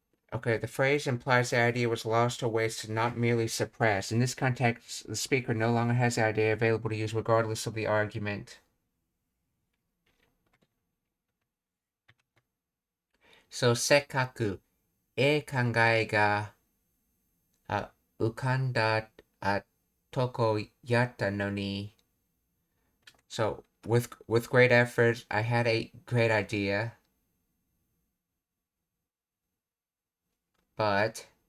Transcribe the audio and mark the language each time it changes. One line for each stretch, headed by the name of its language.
English: Okay, the phrase implies the idea was lost or wasted, not merely suppressed. In this context, the speaker no longer has the idea available to use regardless of the argument.
Japanese: So, せっかく考えが浮かんだとこやったのに.
English: So, with great effort, I had a great idea, but